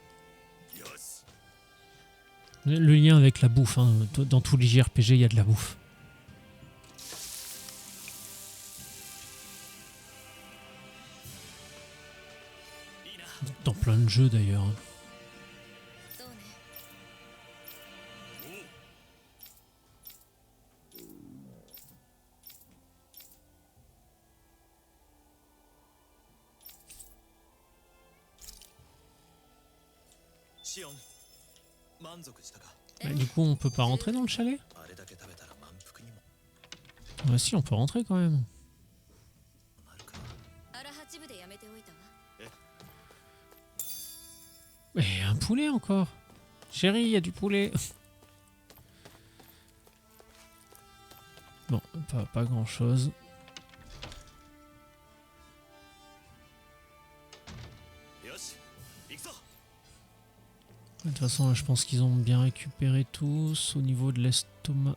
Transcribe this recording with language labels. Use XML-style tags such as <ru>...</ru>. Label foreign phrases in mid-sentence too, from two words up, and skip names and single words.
<fr>Le lien avec la bouffe, hein. Dans tous les JRPG, il y a de la bouffe. Dans plein de jeux d'ailleurs.</fr> <ja>そうねシオン満足したか？</ja> <fr>Bah, du coup, on peut pas rentrer dans le chalet?</fr> <ja>あれだけ食べたら満腹にも</ja> <fr>Bah si, on peut rentrer quand même.</fr> <ja>なるか。アラ8部でやめておいたわ</ja> <fr>Mais un poulet encore. Chérie, il y a du poulet. Bon, pas grand chose. De toute façon, là, je pense qu'ils ont bien récupéré tous au niveau de l'estomac.</fr>